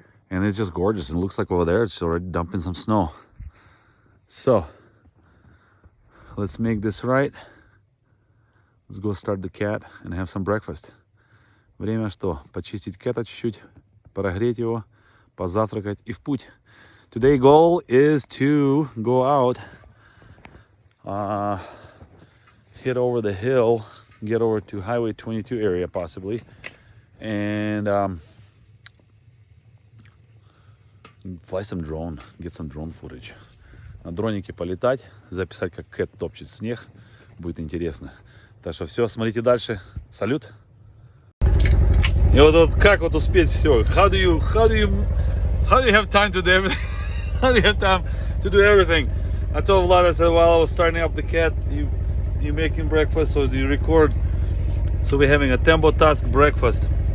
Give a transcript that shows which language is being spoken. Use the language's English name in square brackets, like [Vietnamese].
[English] And it's just gorgeous. It looks like over there it's already dumping some snow. So let's make this right. Let's go start the cat and have some breakfast. [Russian] Время что? Почистить кэта чуть-чуть, прогреть его, позавтракать и в путь. [English] Today's goal is to go out, hit over the hill, get over to Highway 22 area possibly, and fly some drone, get some drone footage. [Russian] На дронике полетать, записать, как кэт топчет снег, будет интересно. Так что все, смотрите дальше. Салют! И вот как вот успеть все? [English] How do you have time to do everything? How do you have time to do everything? I told Vlad, I said, while I was starting up the cat, you making breakfast, so you record. So we're having a tempo task breakfast.